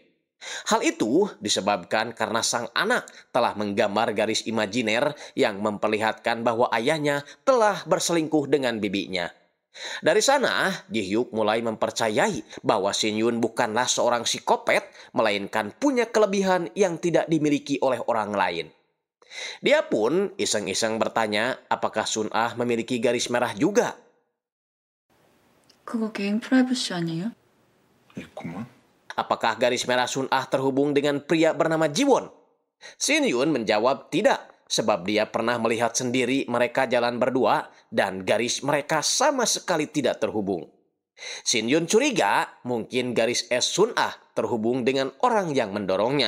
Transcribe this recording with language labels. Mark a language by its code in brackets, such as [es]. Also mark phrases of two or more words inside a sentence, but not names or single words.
[id] Hal itu disebabkan karena sang anak telah menggambar garis imajiner yang memperlihatkan bahwa ayahnya telah berselingkuh dengan bibinya. Dari sana, Ji-hyuk mulai mempercayai bahwa Shin-yun bukanlah seorang psikopat, melainkan punya kelebihan yang tidak dimiliki oleh orang lain. Dia pun iseng-iseng bertanya apakah Sun-ah memiliki garis merah juga. [ko] 그거 개인 프라이버시 아니에요? 있구만. [id] Apakah garis merah Sun-ah terhubung dengan pria bernama Ji-won? Shin-yun menjawab tidak, sebab dia pernah melihat sendiri mereka jalan berdua dan garis mereka sama sekali tidak terhubung. Shin-yun curiga mungkin garis es Sun-ah terhubung dengan orang yang mendorongnya.